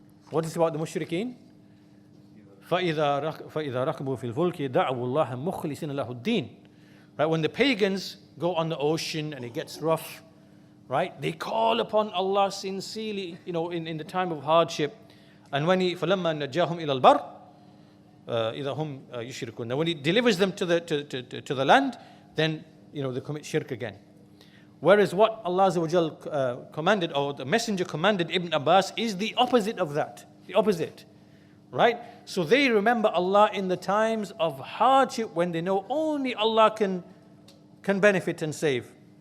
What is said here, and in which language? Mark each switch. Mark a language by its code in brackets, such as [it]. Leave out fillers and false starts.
[en] What is about the mushrikeen? [ar] فَإِذَا رَكَبُوا فِي الْفُلْكِ دَعَوُوا اللَّهَ مُخْلِصِينَ لَهُ الدِّينَ. [en] Right, when the pagans go on the ocean and it gets rough, right, they call upon Allah sincerely, in the time of hardship. And when [ar] فَلَمَّا نَجَّاهُمْ إِلَى الْبَرِّ إِذَا هُمْ يُشْرِكُونَ. [en] Now when He delivers them to the land, then they commit shirk again. Whereas what Allah Azza wa Jal commanded, or the Messenger commanded Ibn Ābbās, is the opposite of that. The opposite. Right? So they remember Allah in the times of hardship when they know only Allah can benefit and save.